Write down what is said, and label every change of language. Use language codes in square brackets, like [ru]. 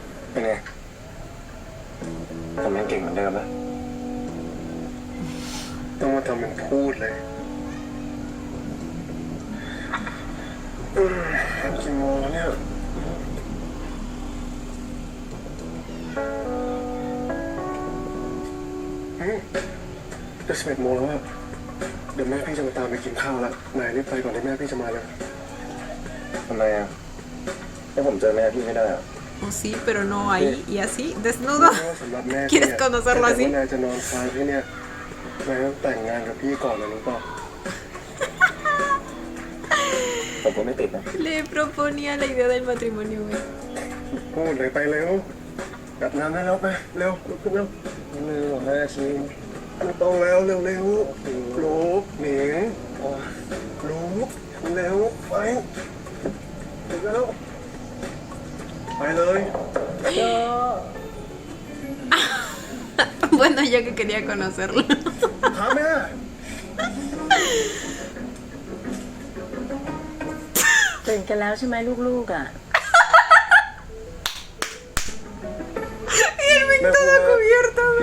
[th] เป็นไงผมยังเก่งเหมือนเดิมนะต้องมาทำเป็นพูดเลยกี่โมงแล้วเนี่ยจะ11 โมงแล้วอะเดี๋ยวแม่พี่จะมาตามไปกินข้าวแล้วนายรีบไปก่อนที่แม่พี่จะมาเลยทำไมอะแล้วผมเจอแม่พี่ไม่ได้อะ [es] Oh, sí, pero no ahí y así, desnudo. [th] สำหรับแม่ [es] ¿Quieres conocerlo así? [th] นายจะนอนค้างที่เนี่ยนายต้องแต่งงานกับพี่ก่อนนะรู้ป่ะผมก็ไม่ติดนะ [es] Le proponía la idea del matrimonio, güey. [th] พูดเลยไปเร็วอาบน้ำได้แล้วไปเร็วลุกขึ้นเร็วเร็วแม่ชิมไม่ต้องแล้วเร็วเร็วลุกหนิงลุกเร็วไปเร็วไปเลย [es] Bueno, ya que quería conocerlo. [th] พาแม่ ตื่นกันแล้วใช่ไหมลูกๆอ่ะ [es] Y el Mick todo cubierto.